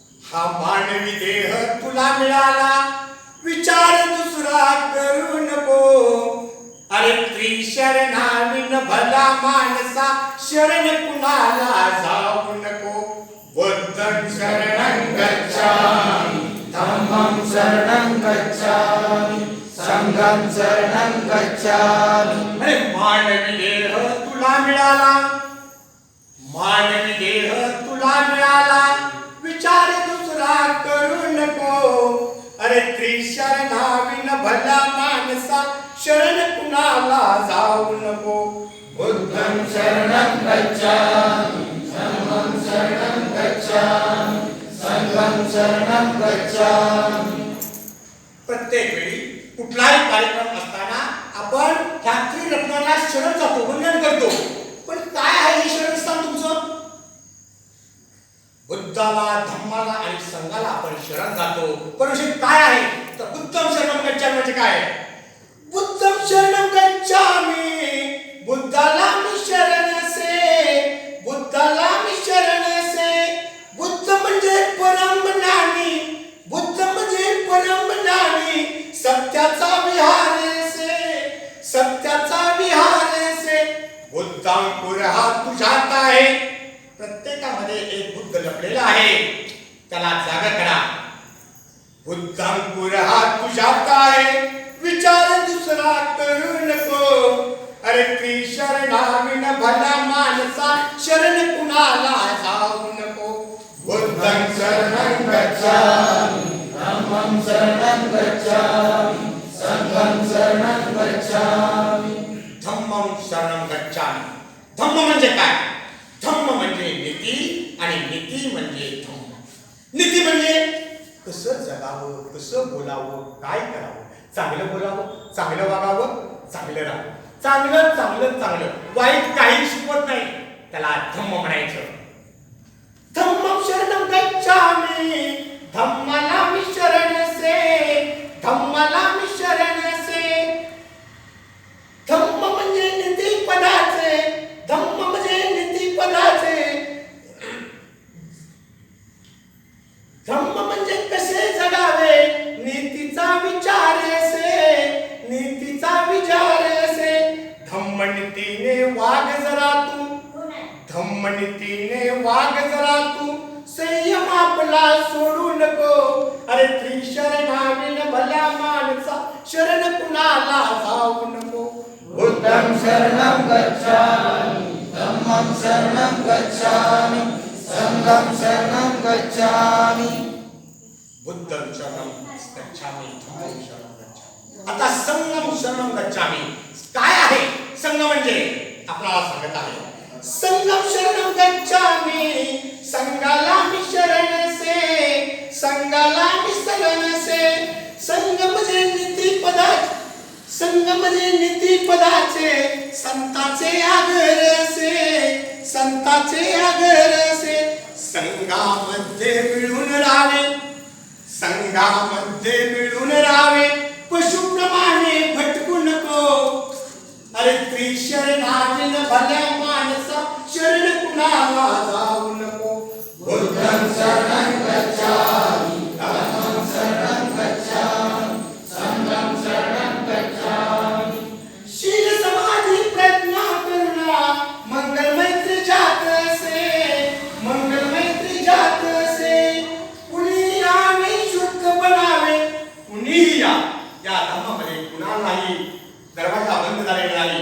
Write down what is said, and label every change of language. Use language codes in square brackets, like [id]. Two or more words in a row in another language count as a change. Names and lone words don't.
[mr] हा मानवी देह तुला मिळाला, विचार दुसरा करू नको. अरे त्रिशरणाविन भला माणसा, शरण कुणाला जाऊ नको. [pi] बुद्धं शरणं गच्छामि, धम्मं शरणं गच्छामि, संघं शरणं गच्छामि. [mr] अरे मानवी देह तुला मिळाला, मानवी देह तुला मिळाला, विचार दुसरा करू नको. अरे त्रिशरणाविन भला माणसा, शरण कुणाला जाऊ नको. [pi] बुद्धं शरणं गच्छामि, धम्मं शरणं गच्छामि, संघं शरणं गच्छामि. [mr] प्रत्येक वेळी कुठलाही कार्यक्रम असताना आपण ह्या त्रिरत्नांना शरण जातो, वंदन करतो. पण काय आहे हे शरण स्थान तुमचं? बुद्धाला, धम्माला आणि संघाला आपण शरण जातो. पण विषय काय आहे तर [pi] बुद्धं शरणं गच्छामि [mr] म्हणजे काय? [pi] बुद्धं शरणं गच्छामि, [mr] बुद्धाला मी शरण से, बुद्धाला मी शरण से. बुद्ध म्हणजे परम ज्ञानी, बुद्ध म्हणजे परम ज्ञानी, सत्याचा विहार से, सत्याचा विहार से. बुद्धांकुर हा तुझ्यात आहे. प्रत्येकामध्ये एक बुद्ध लपलेला आहे, त्याला जागा करा. बुद्धांकुर हा तुझ्यात आहे, विचार दुसरा करू नको. अरे त्रिशरणाविन भला माणसा, शरण कुणाला जाऊ नको. [pi] बुद्धं शरणं गच्छामि, धम्मं शरणं गच्छामि, संघं शरणं गच्छामि. धम्मं शरणं गच्छामि. [mr] धम्म म्हणजे काय? धम्म म्हणजे नीती आणि नीती म्हणजे धम्म. नीती म्हणजे कसं जगावं, कसं बोलावं, काय करावं. चांगलं बोलावं, चांगलं वागावं, चांगलं राहावं. चांगलं चांगलं चांगलं, वाईट काही शिकवत नाही, त्याला धम्म म्हणायचं. [pi] धम्मं शरणं गच्छामि, [mr] धम्माला मी शरण से, धम्माला मी शरण से. धम्म म्हणजे नीती पदाचे, धम्म म्हणजे नीती पदाचे. धम्म म्हणजे कसे जगावे, नीतीचा विचार से, नीतीचा विचार से. धम्म नीतीने वाग जरा तू, धम्म नीतीने वाग जरा तू, संयम आपला सोडू नको. अरे त्रिशरणाविन भला माणसा, शरण कुणाला जाऊ नको. [pi] बुद्धं शरणं गच्छामि, धम्मं शरणं गच्छामि, संघं शरणं गच्छामि. बुद्धं शरणं गच्छामि, धम्मं शरणं गच्छामि. [mr] आता [pi] संघं शरणं गच्छामि [mr] काय आहे? संघ म्हणजे आपल्याला सांगत आहे, [pi] संघं शरणं गच्छामि, [mr] संघाला मी शरण से, संघाला मी शरण से. संघ म्हणजे नीती पदाचे, संघ म्हणजे नीती पदाचे, संताचे आगर से, संताचे आगर से. संघामध्ये मिळून राहावे, संघामध्ये मिळून राहावे, पशुप्रमाणे भटकू नको. अरे त्रिशरणाविन भल्या माणसा, शरण कुणाला जाऊ नको. [pi] बुद्धं शरणं गच्छामि, धम्मं शरणं गच्छामि, संघं शरणं गच्छामि. [mr] शील समाधी प्रज्ञा करुणा, मंगल मैत्री जात से, मंगल मैत्री जात से. कुणी यावे शुद्ध बनावे, कुणीही या धर्मामध्ये कुणालाही दरवाजा बंद झालेला नाही.